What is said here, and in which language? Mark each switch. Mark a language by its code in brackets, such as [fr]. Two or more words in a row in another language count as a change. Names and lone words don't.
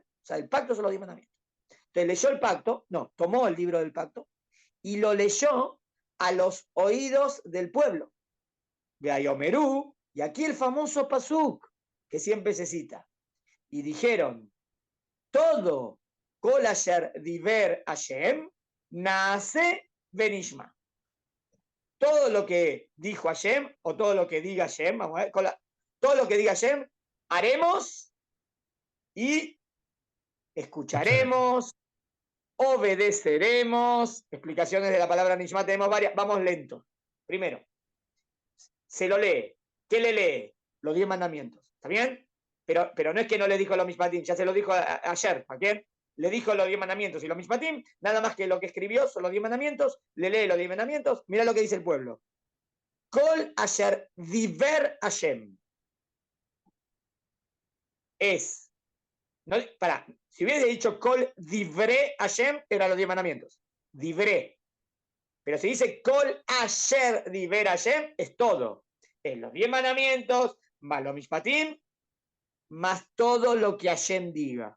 [es] O sea, el pacto son los 10 mandamientos. Entonces leyó el pacto, no, tomó el libro del pacto y lo leyó a los oídos del pueblo. De Ayomerú, y aquí el famoso pasuk, que siempre se cita. Y dijeron, todo [he] כל אשר דבר השם, נעשה ונשמע. [es] Todo lo que dijo Hashem, o todo lo que diga Hashem, vamos a ver, todo lo que diga Hashem, haremos y escucharemos, obedeceremos. Explicaciones de la palabra Nishma tenemos varias, vamos lento. Primero, se lo lee. ¿Qué le lee? Los 10 mandamientos. ¿Está bien? Pero no es que no le dijo los Mishpatim, ya se lo dijo ayer. ¿A quién? Le dijo los 10 mandamientos y los Mishpatim, nada más que lo que escribió son los 10 mandamientos, le lee los 10 mandamientos, mira lo que dice el pueblo. [he] כל אשר דבר השם. [es] Es. No, si hubiese dicho [he] כל דברי השם, [es] eran los 10 mandamientos. Divré. Pero si dice [he] כל אשר דבר השם, [es] es todo. Es los 10 mandamientos, más los Mishpatim, más todo lo que Hashem diga.